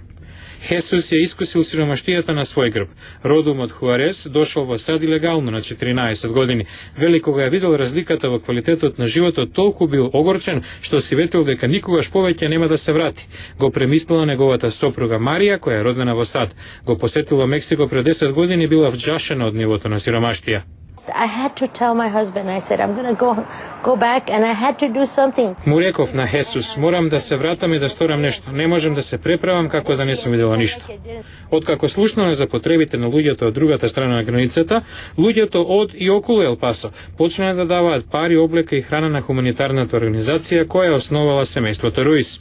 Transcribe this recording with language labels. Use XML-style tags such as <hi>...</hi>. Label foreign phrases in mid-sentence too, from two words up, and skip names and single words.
<mk>Хесус ја искусил сиромаштијата на свој грб. Родом од Хуарес, дошол во САД илегално на 14 години. Вели кога ја видел разликата во квалитетот на животот, толку бил огорчен, што си ветил дека никогаш повеќе нема да се врати. Го премислила неговата сопруга Марија, која е родена во САД. Го посетила Мексико пред 10 години и била вџашена од нивото на сиромаштија.</mk> <en>I had to tell my husband, I said, I'm going to go back and I had to do something.</en> <mk>Му реков на Хесус, морам да се вратам и да сторам нешто. Не можем да се преправам како да не сум видела ништо. Откако слушнаме за потребите на луѓето од другата страна на границата, луѓето од и околу Ел Пасо почнаа да даваат пари, облека и храна на хуманитарната организација која основала семејството Руис.</mk>